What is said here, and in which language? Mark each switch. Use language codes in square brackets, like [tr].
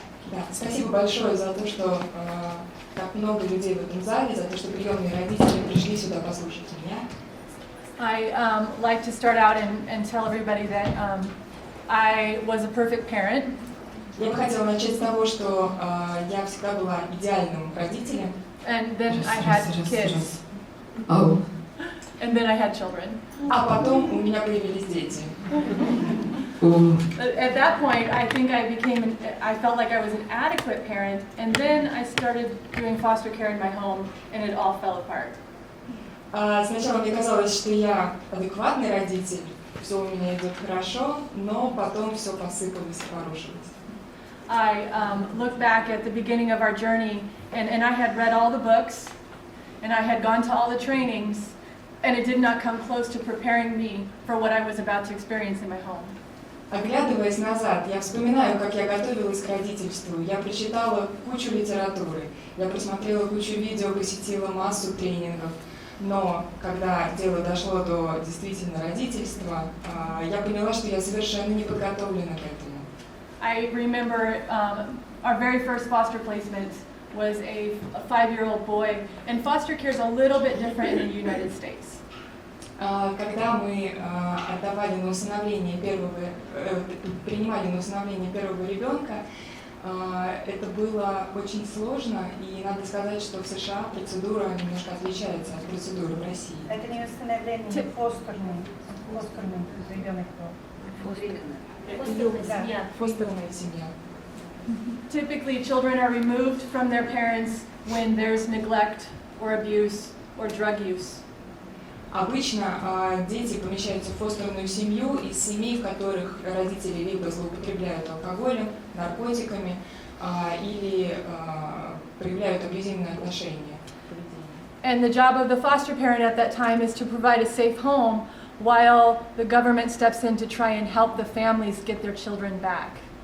[ru] Да, спасибо большое за то, что так много людей в этом зале, за то, что приемные родители пришли сюда послушать меня. [en] I like to start out and tell everybody that I was a perfect parent. [ru] Я бы хотела начать с того, что я всегда была идеальным родителем. [en] And then I had kids. Oh. And then I had children. [ru] А потом у меня появились дети. [en] At that point, I think I felt like I was an adequate parent, and then I started doing foster care in my home, and it all fell apart. [ru] Сначала мне казалось, что я адекватный родитель, все у меня идет хорошо, но потом все посыпалось и порушилось. [en] I look back at the beginning of our journey, and I had read all the books, and I had gone to all the trainings, and it did not come close to preparing me for what I was about to experience in my home. [ru] Оглядываясь назад, я вспоминаю, как я готовилась к родительству. Я прочитала кучу литературы, я просмотрела кучу видео, посетила массу тренингов. Но когда дело дошло до действительно родительства, я поняла, что я совершенно не подготовлена к этому. [en] I remember our very first foster placement was a 5-year-old boy, and foster care is a little bit different in the United States. [ru] Когда мы отдавали на усыновление принимали на усыновление первого ребенка, это было очень сложно, и надо сказать, что в США процедура немножко отличается от процедуры в России. Это не усыновление, фостерный ребенок был. Фостерная семья. [en] Typically, children are removed from their parents when there's neglect or abuse or drug use. [ru] Обычно дети помещаются в фостерную семью из семей, в которых родители либо злоупотребляют алкоголем, наркотиками или проявляют абьюзивные отношения. [en] And the job of the foster parent at that time is to provide a safe home while the government steps in to try and help the families get their children back.